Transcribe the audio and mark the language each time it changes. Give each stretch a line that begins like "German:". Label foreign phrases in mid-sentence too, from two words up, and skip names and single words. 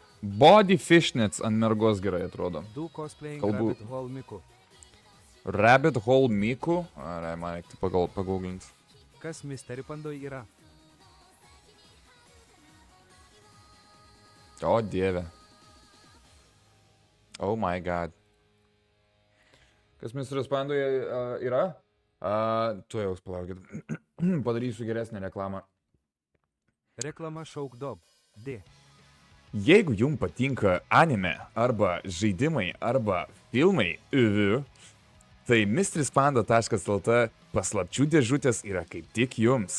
English: body fishnets
Lithuanian: ant mergos gerai atrodo. Du cosplaying Kalbu- Rabbit Hole Miku. Rabbit Hole Miku. Ar man reiktų paguglinti. Kas Mystery Pandoj yra? O dieve.
English: Oh my god.
Lithuanian: Kas Mr. Pandoje yra? Tu jau palaukit. Padarysiu geresnę reklamą. Reklama Šauk Dob. D. Jeigu jums patinka anime, arba žaidimai, arba filmai, tai mistrispanda.lt paslapčių dėžutės yra kaip tik jums.